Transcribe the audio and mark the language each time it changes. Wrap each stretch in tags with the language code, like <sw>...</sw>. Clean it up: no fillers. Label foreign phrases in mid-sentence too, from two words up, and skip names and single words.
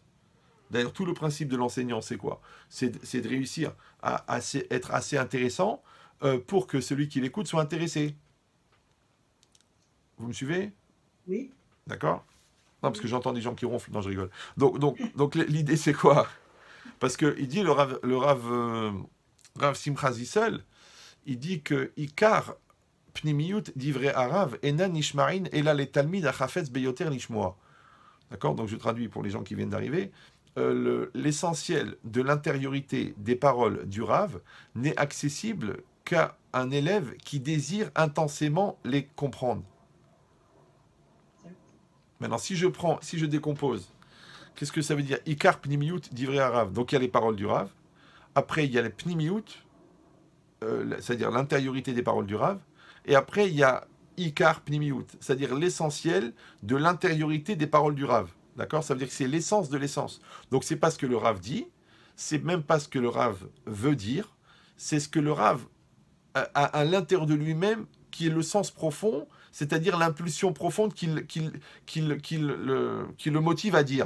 <fr>D'ailleurs, tout le principe de l'enseignant, c'est quoi? C'est de réussir à être assez intéressant pour que celui qui l'écoute soit intéressé. Vous me suivez? Oui. D'accord? Non, parce que j'entends des gens qui ronflent. Non, je rigole. Donc l'idée, c'est quoi? Parce qu'il dit, le Rav Simcha Zissel, il dit que</fr> <he>עיקר פנימיות דברי הרב אינן נשמרין אלא לתלמיד החפץ ביותר לשמוע.</he> <fr>D'accord? Donc je traduis pour les gens qui viennent d'arriver. L'essentiel de l'intériorité des paroles du Rav n'est accessible qu'à un élève qui désire intensément les comprendre. Maintenant, si je décompose, qu'est-ce que ça veut dire?</fr> <he>עיקר פנימיות דברי רב.</he> <fr>Donc il y a les paroles du Rav. Après, il y a les pnimiyut, c'est-à-dire l'intériorité des paroles du Rav. Et après, il y a</fr> <he>עיקר פנימיות,</he> <fr>c'est-à-dire l'essentiel de l'intériorité des paroles du Rav. D'accord? Ça veut dire que c'est l'essence de l'essence. Donc c'est pas ce que le Rav dit, c'est même pas ce que le Rav veut dire, c'est ce que le Rav a à l'intérieur de lui-même qui est le sens profond, c'est-à-dire l'impulsion profonde qui le motive à dire.</fr>